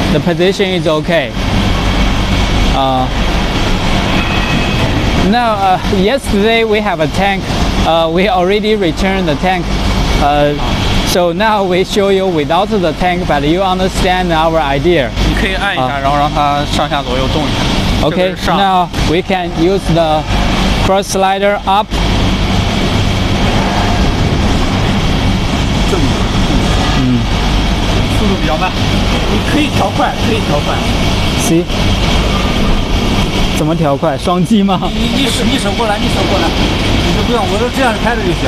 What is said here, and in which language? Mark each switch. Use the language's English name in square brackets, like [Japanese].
[English] The position is okay. Now, yesterday we have a tank. We already returned the tank. So now we show you without the tank, but you understand our idea. [Chinese] 你可以按一下，然后让它上下左右动一下。 [English] Okay, now we can use the cross slider up. [Chinese] 速度比较慢，你可以调快。 [English] See? [Chinese] 怎么调快？双击吗？你手过来，你就不用，我就这样开着就行。